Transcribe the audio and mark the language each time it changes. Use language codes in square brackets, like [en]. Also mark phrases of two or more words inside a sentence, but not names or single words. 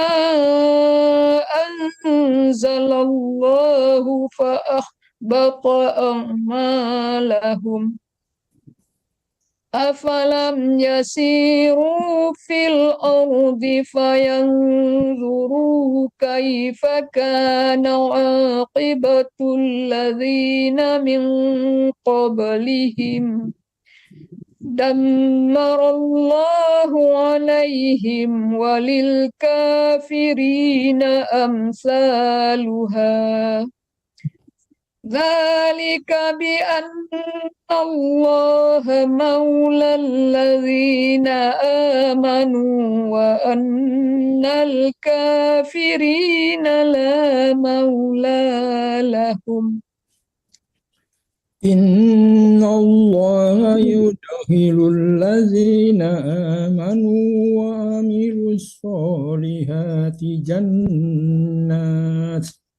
[ar] أنزل الله فأحبط أعمالهم أفلم يسيروا في الأرض فينظروا كيف كان عاقبة الذين من قبلهم دمر الله عليهم وللكافرين أمثالها. ذلك بأن الله مولى الذين آمنوا وأن الكافرين لا مولى لهم. إن الله يدخل الذين آمنوا وعملوا الصالحات جنات